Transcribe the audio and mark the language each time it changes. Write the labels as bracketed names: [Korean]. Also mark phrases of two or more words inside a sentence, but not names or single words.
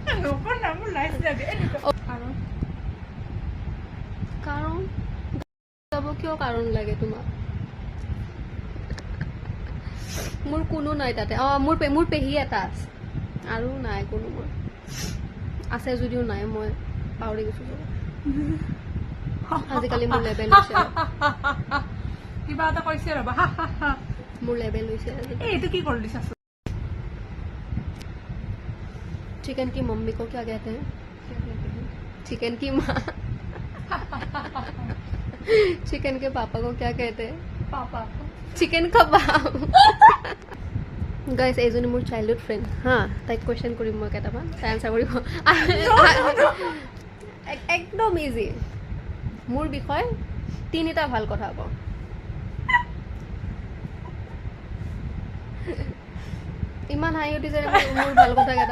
[Assamese] কাৰণ যাব কিয় কাৰণ লাগে তোমাক মোৰ কোনো নাই তাতে অঁ মোৰ পেহী এটা আছে আৰু নাই কোনো মোৰ আছে যদিও নাই মই পাহৰি গৈছোঁ আজিকালি মোৰ লেবেল হৈছে কিবা এটা কৈছে ৰবা মোৰ লেবেল হৈছে এইটো কি কৰি দিছা [Hindi] चिकन की मम्मी को क्या कहते हैं चिकन की माँ चिकन के पापा को क्या कहते हैं [Assamese] পাপা [English] chicken kabab guys [Assamese] এইজনী মোৰ [English] childhood friend [Assamese] হা তাইক কুৱেশ্যন কৰিম মই কেইটামান তাই আনচাৰ কৰিব একদম ইজি মোৰ বিষয়ে 3টা ভাল কথা কওঁ ইমান হাঁহি উঠিছে মোৰ ভাল কথা কেইটা